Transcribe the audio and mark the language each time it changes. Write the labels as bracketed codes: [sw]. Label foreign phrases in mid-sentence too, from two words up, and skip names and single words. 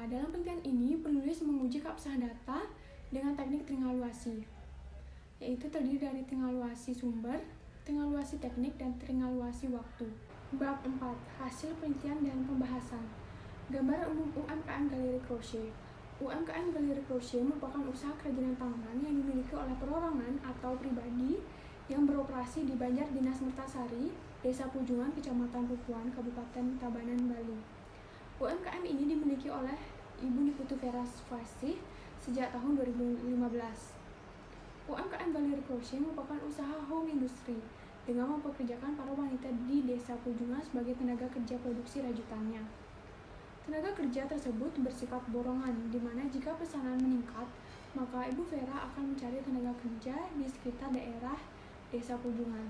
[id] Dalam penelitian ini, penulis menguji keabsahan data dengan teknik tringaluasi, yaitu terdiri dari tringaluasi sumber, tringaluasi teknik, dan tringaluasi waktu. Bab 4. Hasil penelitian dan pembahasan. Gambaran umum UMKM galeri crochet. UMKM galeri crochet merupakan usaha kerajinan tangan yang dimiliki oleh perorangan atau pribadi yang beroperasi di Banjar Dinas Mertasari, Desa Pujungan, Kecamatan Bukuan, Kabupaten Tabanan, Bali. UMKM ini dimiliki oleh Ibu Niputu Vera Swasih sejak tahun 2015. UMKM Galeri Crochet merupakan usaha [en] home industry [id] dengan mempekerjakan para wanita di Desa Pujungan sebagai tenaga kerja produksi rajutannya. Tenaga kerja tersebut bersifat borongan, di mana jika pesanan meningkat, maka Ibu Vera akan mencari tenaga kerja di sekitar daerah Desa Pujungan.